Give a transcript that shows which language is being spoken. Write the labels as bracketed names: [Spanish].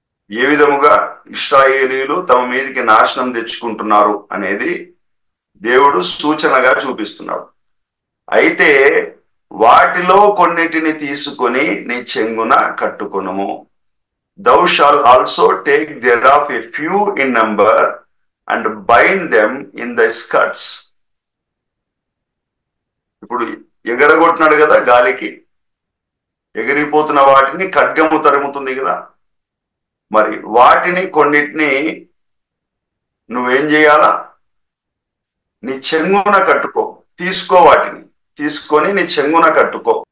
[Telugu] ఏ విధముగా ఇశ్రాయేలీయులు తమ మీదికి నాశనం తెచ్చుకుంటున్నారు అనేది దేవుడు సూచనగా చూపిస్తున్నాడు. అయితే వాటిలో కొన్నిటిని తీసుకొని నీ చెంగున కట్టుకొనుము. [English] Thou shalt also take thereof a few in number and bind them in thy skirts. [Telugu] ఇప్పుడు ఎగరగొట్టినాడు కదా, గాలికి ఎగిరిపోతున్న వాటిని ఖడ్గము తరుముతుంది కదా. మరి వాటిని కొన్నిటిని నువ్వేం చేయాలా? నీ చెంగున కట్టుకో. వాటిని తీసుకొని నీ చెంగున కట్టుకో.